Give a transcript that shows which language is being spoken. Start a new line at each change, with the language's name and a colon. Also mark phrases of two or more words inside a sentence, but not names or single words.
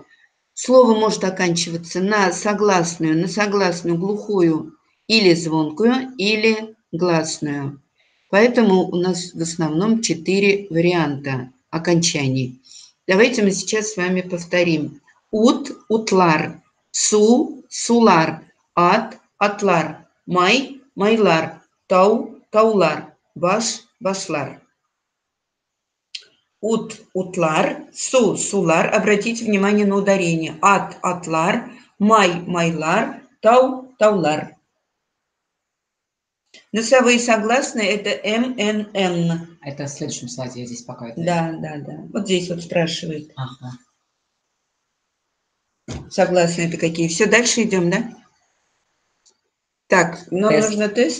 Russian: Слово может оканчиваться на согласную глухую или звонкую, или гласную. Поэтому у нас в основном 4 варианта окончаний. Давайте мы сейчас с вами повторим.
Tatar: Ут, утлар, су, сулар, ат, атлар, май, майлар, тау, таулар, баш, башлар. Ут, утлар, су, сулар.
Russian: Обратите внимание на ударение.
Tatar: Ат, атлар, май, майлар, тау, таулар.
Russian: Носовые согласные – это М, Н, Н. Это в следующем слайде, я здесь пока это... Да. Вот здесь вот спрашивает. Ага. Согласные это какие? Все, дальше идем, да? Так, нам нужно тест.